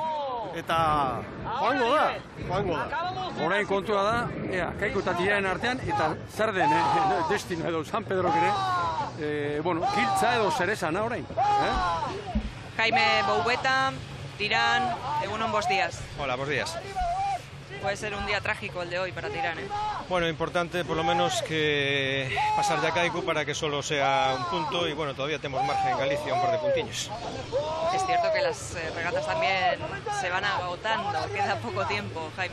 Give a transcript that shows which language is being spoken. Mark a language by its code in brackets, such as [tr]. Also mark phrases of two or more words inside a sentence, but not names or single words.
[eu] Eta joango da. Orain kontua da, Kaiku eta Tiranen artean, eta zer den, destino edo San Pedrok ere, kiltza edo zerezana orain. Jaime Boubeta, Tirán, egunon, [es] buenos días. Hola, buenos días. Puede ser un día trágico el de hoy para Tirán, Bueno, importante por lo menos que pasar ya Kaiku para que solo sea un punto y bueno, todavía tenemos margen en Galicia, un par de puntiños. Es cierto que las regatas también se van agotando, queda poco tiempo, Jaime.